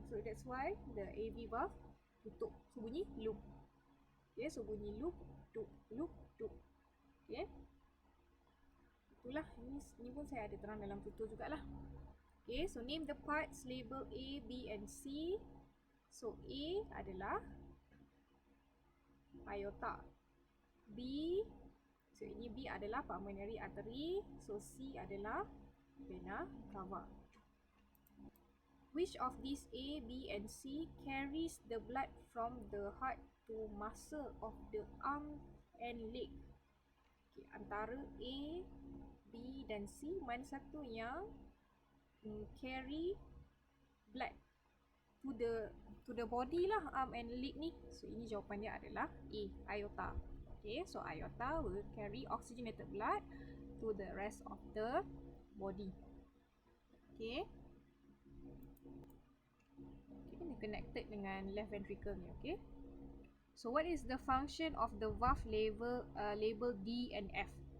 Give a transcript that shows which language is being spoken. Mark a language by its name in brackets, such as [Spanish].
[English] So that's why the AV valve [Malay] tutup. So bunyi loop. Okay, so bunyi loop, tup, loop, tup. Okay, itulah, ni pun saya ada terang dalam tutur jugalah. Okay, so [English] name the parts label A, B and C. [Malay] So A adalah aorta, B, so ini B adalah pulmonary artery, so C adalah vena cava. [English] Which of these A, B and C carries the blood from the heart to muscle of the arm and leg? [Malay] Okay, antara A, B dan C, mana satu yang [English] carry blood to the body [Malay] lah, [English] arm and leg [Malay] ni? So ini jawapan dia adalah A, aorta. [English] Okay, so aorta will carry oxygenated blood to the rest of the body. [Malay] Okay, ini connected dengan left ventricle ni. [English] Okay, so what is the function of the valve label D and F?